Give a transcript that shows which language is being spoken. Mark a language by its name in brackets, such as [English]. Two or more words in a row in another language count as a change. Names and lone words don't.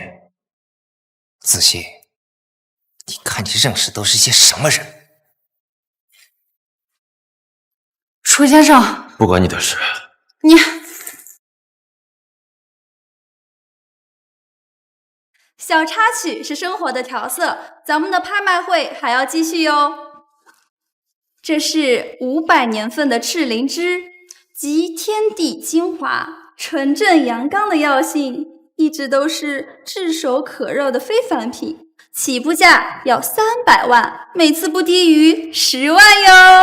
[Chinese] 子熙，你看你認識都是些什麼人？楚先生，不關你的事。你小插曲是生活的調色，咱們的拍賣會還要繼續喲。這是500年份的赤靈芝，集天地精華、純正陽剛的藥性，一直都是炙手可熱的非凡品，起步價要300萬，每次不低於10萬喲。